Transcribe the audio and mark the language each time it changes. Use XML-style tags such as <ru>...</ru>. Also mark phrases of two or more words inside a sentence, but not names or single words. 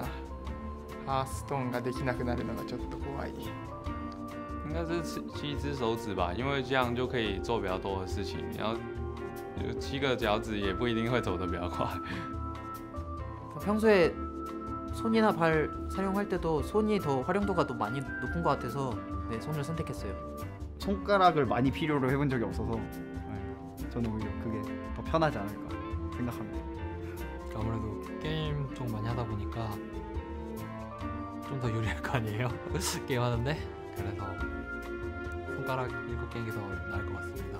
<ja>ハーストーンができなくなるのがちょっと怖い。</ja> <zh>应该是7只手指吧，因为这样就可以做比较多的事情。你要有7个脚趾也不一定会走得比较快。</zh> <ko>평소에 손이나 발 사용할 때도 손이 더 활용도가 더 많이 높은 것 같아서 네, 손을 선택했어요. 손가락을 많이 필요로 해본 적이 없어서 저는 오히려 그게 더 편하지 않을까 생각합니다. 아무래도 게임 좀 많이 하다 보니까 좀 더 유리할 거 아니에요? 게임 하는데 그래서 손가락 7개인 게 더 나을 것 같습니다.</ko>